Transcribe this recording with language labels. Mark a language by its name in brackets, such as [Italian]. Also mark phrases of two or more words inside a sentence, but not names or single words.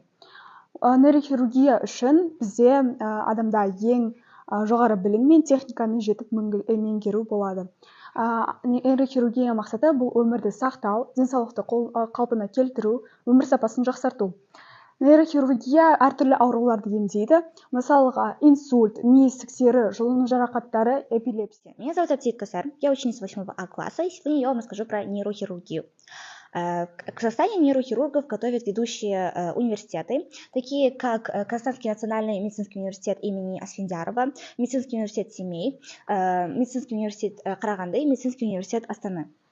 [Kazakh] Нейрохирургия үшін бізде адамда ең жоғары білім мен техниканы жетіп меңгеру болады. Нейрохирургия мақсаты бұл өмірді сақтау, денсаулықты қалпына келтіру, өмір сапасын жақсарту. Нейрохирургия әртүрлі ауруларды емдейді. Мысалға, инсульт, ми ісіктері, жұлын жарақаттары, эпилепсия. [Russian] Меня зовут Аптит Касар, я ученица 8 А класса, и сегодня я вам расскажу про нейрохирургию. В Казахстане нейрохирургов готовят ведущие университеты, такие как Казахстанский национальный медицинский университет имени Асфендиярова, медицинский университет Семей, медицинский университет Караганды и медицинский университет Астаны.